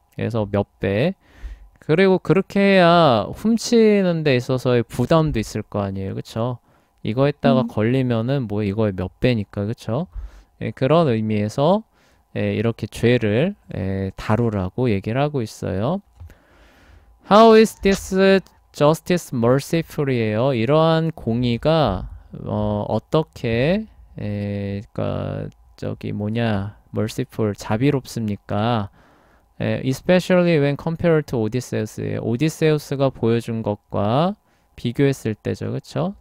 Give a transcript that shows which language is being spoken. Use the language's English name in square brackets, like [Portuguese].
[Korean] 그래서 몇 배. 그리고 그렇게 해야 훔치는 데 있어서의 부담도 있을 거 아니에요. 그쵸? 이거 했다가 걸리면은 뭐 이거의 몇 배니까. 그쵸? 예, 그런 의미에서 예, 이렇게 죄를 예, 다루라고 얘기를 하고 있어요. [English] How is this justice merciful이에요. [Korean] 이러한 공의가 어떻게 그러니까 저기 뭐냐 merciful 자비롭습니까? [English] especially when compared to Odysseus예요. [Korean] 오디세우스가 보여준 것과 비교했을 때죠, 그쵸?